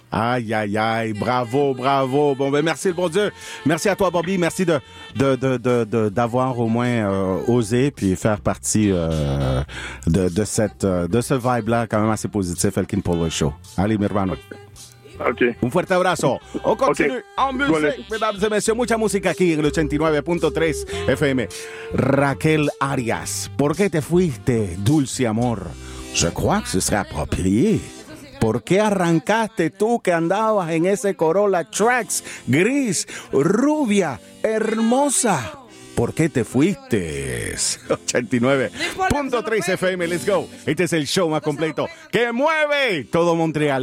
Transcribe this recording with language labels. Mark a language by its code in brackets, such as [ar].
[fr] Aïe, aïe, aïe. Bravo. Bon, ben merci le bon Dieu. Merci à toi, Bobby. Merci de d'avoir au moins osé puis faire partie de ce vibe-là quand même assez positif, Elkin Polo Show. [es] Allez, mi hermano. Okay. Un fuerte abrazo. [fr] On continue en musique, mesdames et messieurs. [es] Mucha musique aquí en el 89.3 FM. Raquel Arias. ¿Por qué te fuiste, dulce amor? [fr] Je crois que ce serait approprié. [es] ¿Por qué arrancaste tú que andabas en ese Corolla Trax? Gris, rubia, hermosa. ¿Por qué te fuiste? 89.3 FM, [en] let's go. [es] Este es el show más completo. ¡Que mueve todo Montreal!